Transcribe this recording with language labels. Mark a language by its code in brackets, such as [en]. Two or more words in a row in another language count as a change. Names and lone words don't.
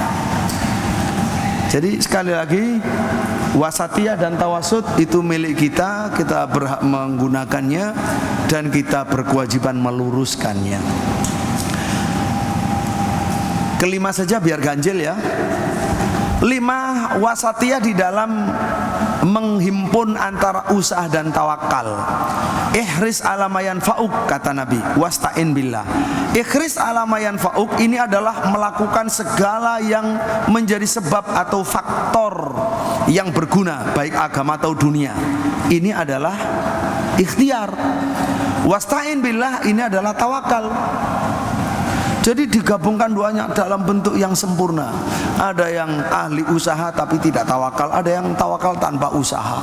[id] Jadi sekali lagi, wasatiyah dan tawasud itu milik kita, kita berhak menggunakannya dan kita berkewajiban meluruskannya. Kelima saja biar ganjil ya. 5, wasatiyah di dalam menghimpun antara usaha dan tawakal. [ar] احرص على ما ينفعك, [id] kata Nabi, [ar] واستعن بالله. احرص على ما ينفعك [id] ini adalah melakukan segala yang menjadi sebab atau faktor yang berguna baik agama atau dunia. Ini adalah ikhtiar. [ar] واستعن بالله [id] ini adalah tawakal. Jadi digabungkan duanya dalam bentuk yang sempurna. Ada yang ahli usaha tapi tidak tawakal, ada yang tawakal tanpa usaha.